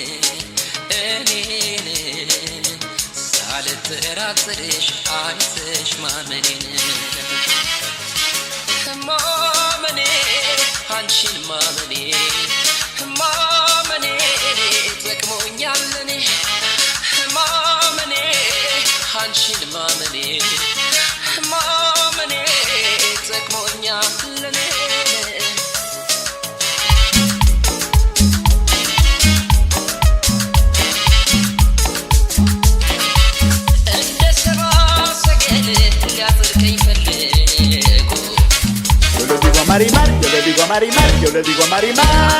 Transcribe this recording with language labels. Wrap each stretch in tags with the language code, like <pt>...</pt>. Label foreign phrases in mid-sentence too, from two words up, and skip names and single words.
<am>ሳልጠራጥርሽ አይተሽ ማመኔን ማመኔ አንቺን ማመኔ ጠቅሞኛል እኔ ማመኔ አንቺን ማመኔ ጠቅሞኛል እኔ</am> <es>Marimar, yo le digo a Marimar, yo le digo a Marimar.</es>